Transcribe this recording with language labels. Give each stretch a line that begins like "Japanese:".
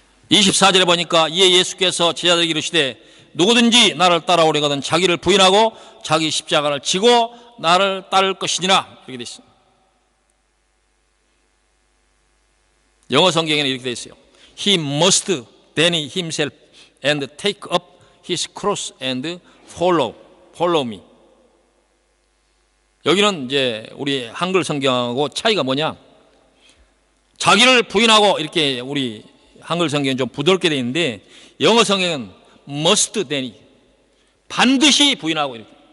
Korean: 24절에 보니까 이에 예수께서 제자들에게 이르시되 누구든지 나를 따라오려거든 자기를 부인하고 자기 십자가를 지고 나를 따를 것이니라. 이렇게 되어 있습니다. 영어 성경에는 이렇게 되어 있어요.
English: He must deny himself and take up his cross and follow me.
Korean: 여기는 이제 우리 한글 성경하고 차이가 뭐냐? 자기를 부인하고 이렇게 우리 한글 성경은 좀 부드럽게 되어 있는데 영어 성경은
English: must deny,
Korean: 반드시 부인하고 이렇게.